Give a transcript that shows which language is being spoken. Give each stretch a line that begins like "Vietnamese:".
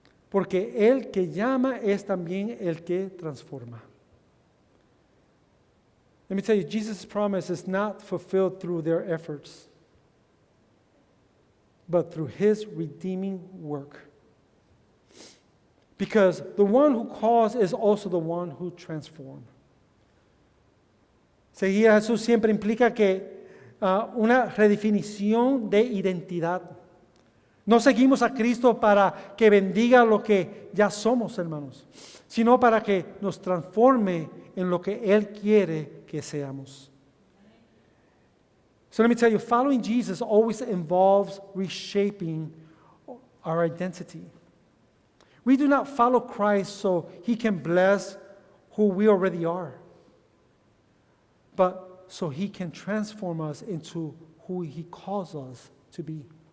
Spanish: Porque el que llama es también el que transforma.
English: Let me tell you, Jesus' promise is not fulfilled through their efforts, but through His redeeming work. Because the one who calls is also the one who transforms.
Spanish: Seguir a Jesús siempre implica que una redefinición de identidad. No seguimos a Cristo para que bendiga lo que ya somos, hermanos, sino para que nos transforme en lo que Él quiere que seamos.
English: So let me tell you, following Jesus always involves reshaping our identity. We do not follow Christ so He can bless who we already are, but so He can transform us into who He calls us to be.